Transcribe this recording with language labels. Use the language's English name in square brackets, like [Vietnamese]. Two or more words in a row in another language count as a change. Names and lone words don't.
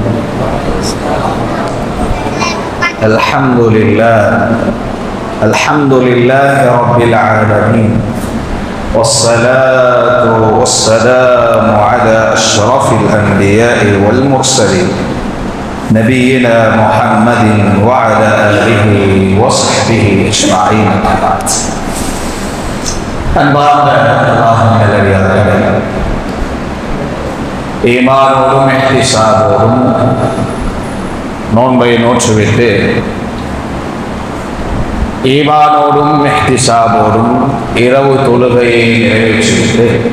[Arabic] الحمد لله رب العالمين، والصلاة والسلام على أشرف الأنبياء والمرسلين نبينا محمد وعلى آله وصحبه أجمعين. [Tamil] அன்பார்ந்த அல்லாஹ்வின் நல்லடியார்களே, ஈமானோடும் இஹ்திசாபோடும் நோன்பை நோற்றுவிட்டு ஈமானோடும் இஹ்திசாபோடும் இரவு தொழுகையை நிறைவேற்றிவிட்டு